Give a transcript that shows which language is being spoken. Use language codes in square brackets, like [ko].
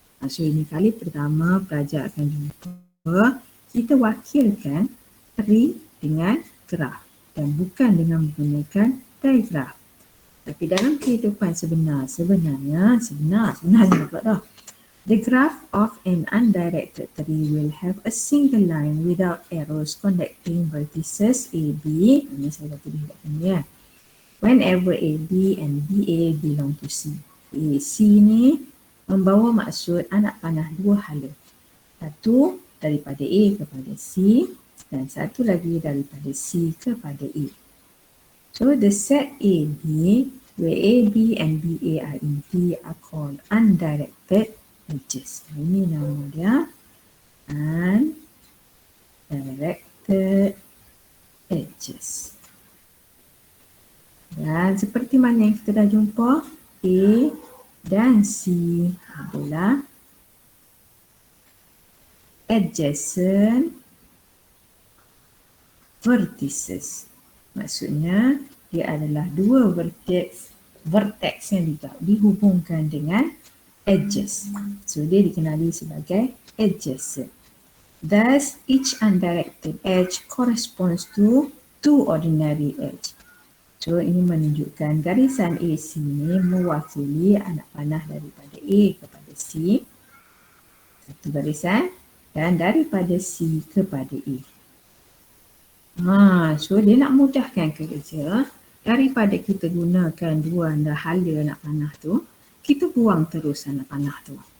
[ms] So, ini kali pertama pelajar akan jumpa kita wakilkan tree dengan graf dan bukan dengan menggunakan diagram. Tapi dalam kehidupan sebenarnya pula dah. [en] The graph of an undirected tree will have a single line without arrows connecting vertices AB. [ms] Ini saya dah tulis kat sini ya. [en] Whenever AB and BA belong to C. [ms] C ni membawa maksud anak panah dua hala. Satu daripada A kepada C dan satu lagi daripada C kepada A. [en] So the set AB, where AB and BA are in D are called undirected edges. [ms] Ini nama dia, undirected edges. Dan seperti mana yang kita dah jumpa, A dan C adalah adjacent vertices. Maksudnya dia adalah dua vertex yang dihubungkan dengan edges. So dia dikenali sebagai adjacent. [en] Thus each undirected edge corresponds to two ordinary edge. [ms] So ini menunjukkan garisan AC ini mewakili anak panah daripada A kepada C, satu garisan, dan daripada C kepada A. So dia nak mudahkan kerja, daripada kita gunakan dua hala anak panah tu, kita buang terus anak panah tu.